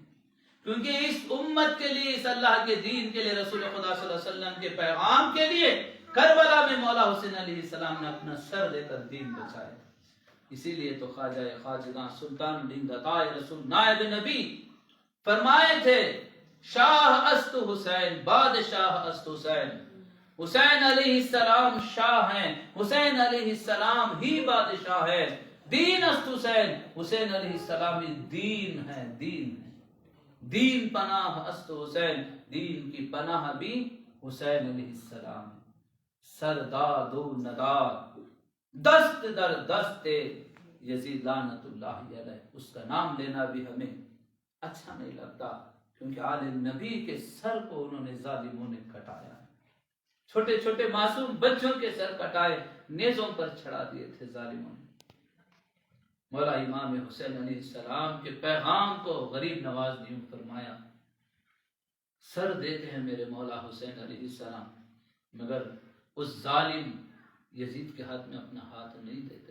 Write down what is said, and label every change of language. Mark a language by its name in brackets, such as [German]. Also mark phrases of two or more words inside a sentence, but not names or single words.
[Urdu] کیونکہ اس امت کے لیے، اس اللہ کے دین کے لیے، رسول خدا صلی اللہ علیہ وسلم کے پیغام کے لیے کربلا میں مولا حسین علیہ السلام نے اپنا سر دے کر دین بچایا. اسی لیے تو خواجہ خواجگاں سلطان الہند عطائے رسول نائب نبی فرمائے تھے [Persian] شاہ است حسین، بادشاہ است حسین. [Urdu] حسین علیہ السلام شاہ ہیں، حسین علیہ السلام ہی بادشاہ ہے. [Persian] دین است حسین، [Urdu] حسین علیہ السلام دین ہے، دین ہے. [Persian] دین پناہ است حسین، [Urdu] دین کی پناہ بھی حسین علیہ السلام ہے. [Persian] سرداد و نداد دست در دست یزید [Arabic] لعنت اللہ علیہ، [Urdu] اس کا نام لینا بھی ہمیں اچھا نہیں لگتا، کیونکہ آل نبی کے سر کو انہوں نے ظالموں نے کٹایا. چھوٹے چھوٹے معصوم بچوں کے سر کٹائے، نیزوں پر چڑھا دیے تھے ظالموں نے. مولا امام حسین علیہ السلام کے پیغام کو غریب نواز نے فرمایا سر دیتے ہیں میرے مولا حسین علیہ السلام، مگر اس ظالم یزید کے ہاتھ میں اپنا ہاتھ نہیں دیتے.